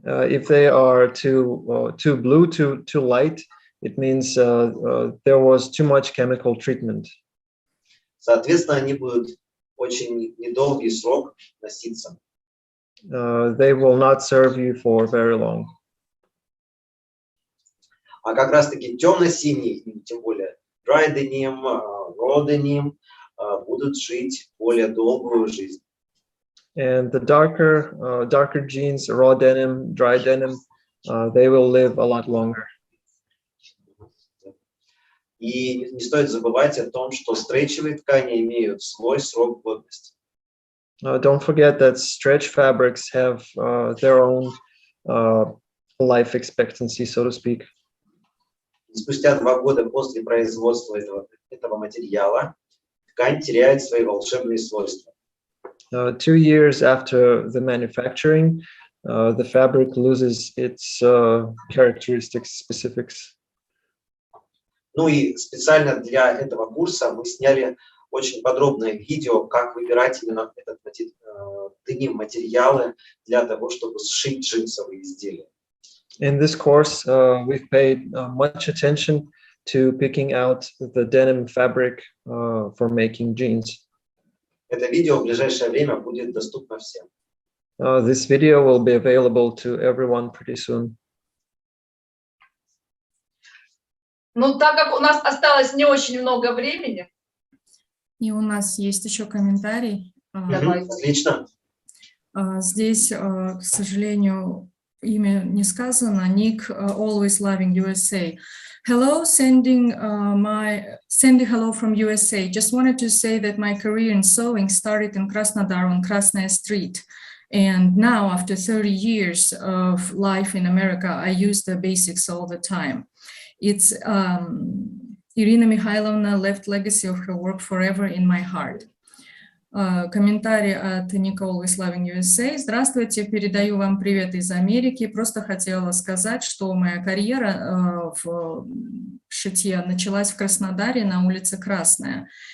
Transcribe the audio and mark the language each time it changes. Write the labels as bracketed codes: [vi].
[en] If they are too blue, too light, it means there was too much chemical treatment. [ru] Соответственно, они будут очень недолгий срок носиться. [en] They will not serve you for very long. [ru] А как раз-таки темно-синий, тем более [en] dry denim, raw denim, [ru] будут жить более долгую жизнь. [en] And the darker jeans, raw denim, dry denim, they will live a lot longer. [ru] И не стоит забывать о том, что стрейчевые ткани имеют свой срок годности. [en] Don't forget that stretch fabrics have their own life expectancy, so to speak. [ru] И спустя 2 года после производства этого материала ткань теряет свои волшебные свойства. [en] 2 years after the manufacturing, the fabric loses its characteristics, specifics. [ru] Ну и специально для этого курса мы сняли очень подробное видео, как выбирать именно этот деним материалы для того, чтобы сшить джинсовые изделия. [en] In this course, we've paid much attention to picking out the denim fabric for making jeans. [ru] Это видео в ближайшее время будет доступно всем. [en] This video will be available to everyone pretty soon. [ru] Ну, так как у нас осталось не очень много времени, И у нас есть еще комментарий. Давай. Отлично. Здесь, к сожалению, имя не сказано. [en] Nick, always loving USA. Hello, sending hello from USA. Just wanted to say that my career in sewing started in Krasnodar on Krasnaya Street. And now, after 30 years of life in America, I use the basics all the time. It's Irina Mikhailovna left legacy of her work forever in my heart. [ru] Комментарий от Nick, always loving USA. Здравствуйте, передаю вам привет из Америки. Просто хотела сказать, что моя карьера в шитье началась в Краснодаре на улице Красная.